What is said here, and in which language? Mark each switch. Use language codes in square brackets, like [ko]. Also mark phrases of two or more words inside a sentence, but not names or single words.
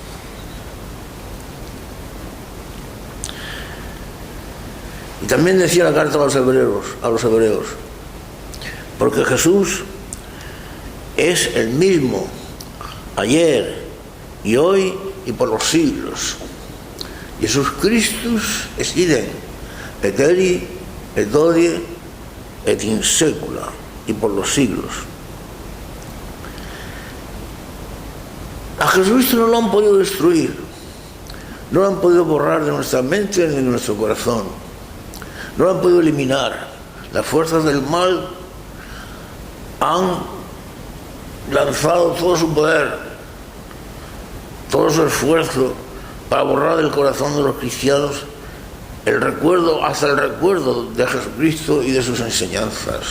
[es] Y también decía la carta a los hebreos, porque Jesús es el mismo ayer y hoy y por los siglos. [la] Jesús Christus es idem, et eri, et odie, et in secula, [es] y por los siglos. A Jesucristo no lo han podido destruir, no lo han podido borrar de nuestra mente ni de nuestro corazón, no lo han podido eliminar. Las fuerzas del mal han lanzado todo su poder, todo su esfuerzo para borrar del corazón de los cristianos el recuerdo, hasta el recuerdo de Jesucristo y de sus enseñanzas.